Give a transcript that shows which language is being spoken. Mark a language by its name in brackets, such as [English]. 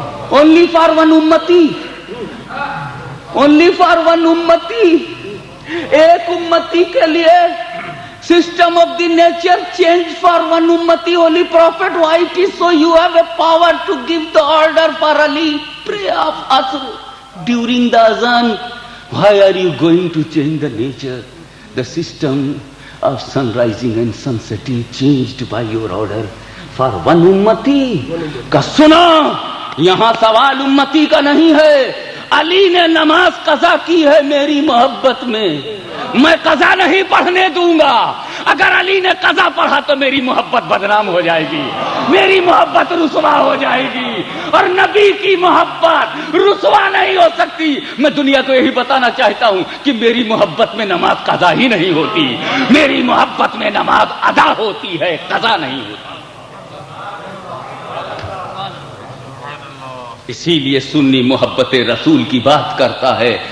[English] only for one امتی، only for one امتی، [Urdu] ایک امتی کے لیے [English] System of the nature change for one امتی، holy prophet wait is so you have a power to give the order for Ali pray of عصر during the اذان۔ Why are you going to change the nature? The system of sun rising and sun setting changed by your order for one ummati. [Urdu] کا سنا، یہاں سوال امتی کا نہیں ہے، علی نے نماز قضا کی ہے میری محبت میں قضا نہیں پڑھنے دوں گا۔ اگر علی نے قضا پڑھا تو میری محبت بدنام ہو جائے گی، میری محبت رسوا ہو جائے گی، اور نبی کی محبت رسوا نہیں ہو سکتی۔ میں دنیا کو یہی بتانا چاہتا ہوں کہ میری محبت میں نماز قضا ہی نہیں ہوتی، میری محبت میں نماز ادا ہوتی ہے، قضا نہیں ہوتی۔ اسی لیے سنی محبت رسول کی بات کرتا ہے